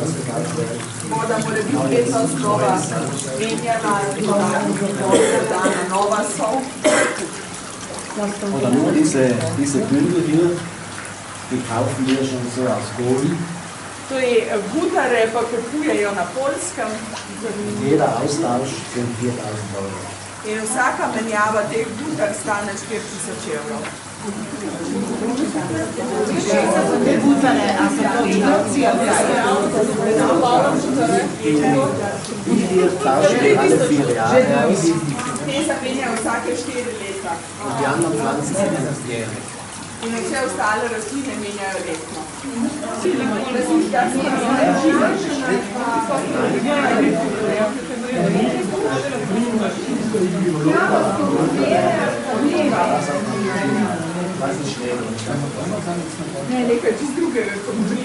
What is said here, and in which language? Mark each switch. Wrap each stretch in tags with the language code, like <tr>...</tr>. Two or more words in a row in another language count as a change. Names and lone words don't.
<sl>voda mora biti vedno znova menjana, dodana nova sol.</sl> <de>Oder nur diese Bündel hier, die kaufen wir schon so aus Polen.</de> <sl>To je butare, pa kupujejo na Poljskem.</sl> <de>Jeder Austausch sind 4.000 Euro.</de> <sl>In vsaka menjava teh butar stane 4.000 evrov. Te butare, a so to inocija?</sl> <de>Wir tauschen alle 4 Jahre aus.</de> <sl>Te zamenjajo vsake 4 leta.</sl> <de>Und die anderen Pflanzen sind jährlich.</de> <sl>In vse ostale rastline menjajo letno. Ne, nekaj čist drugega, kot brin.</sl>